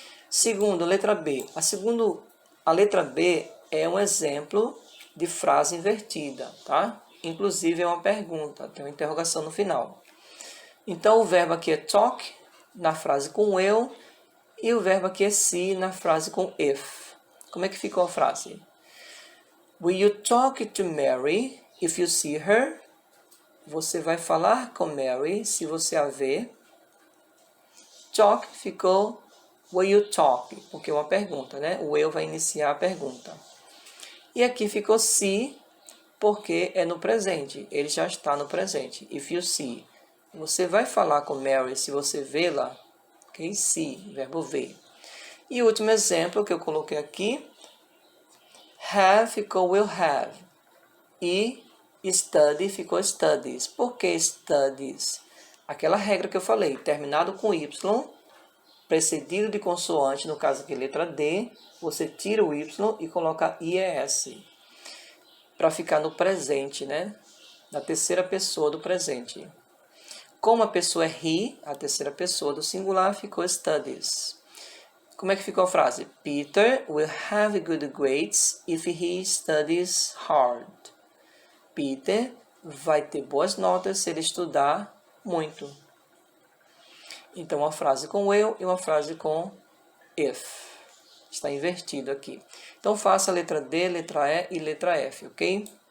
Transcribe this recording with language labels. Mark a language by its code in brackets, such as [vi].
[pt] Segundo, letra B. A letra B é um exemplo de frase invertida, tá? Inclusive é uma pergunta, tem uma interrogação no final. Então, o verbo aqui é talk, na frase com will, e o verbo aqui é see, na frase com if. Como é que ficou a frase? [en] Will you talk to Mary if you see her? [pt] Você vai falar com Mary se você a ver. Talk ficou [en] will you talk, [pt] porque é uma pergunta, né? O will vai iniciar a pergunta. E aqui ficou see, porque é no presente. Ele já está no presente. [en] If you see. [pt] Você vai falar com Mary se você vê-la. Ok? See, verbo ver. E o último exemplo que eu coloquei aqui. Have ficou will have. E study ficou studies. Por que studies? Aquela regra que eu falei, terminado com Y, precedido de consoante, no caso aqui letra D, você tira o Y e coloca IES, para ficar no presente, né? Na terceira pessoa do presente. Como a pessoa é he, a terceira pessoa do singular, ficou studies. Como é que ficou a frase? [en] Peter will have good grades if he studies hard. [pt] Peter vai ter boas notas se ele estudar muito. Então, uma frase com eu e uma frase com if. Está invertido aqui. Então, faça a letra D, letra E e letra F, ok?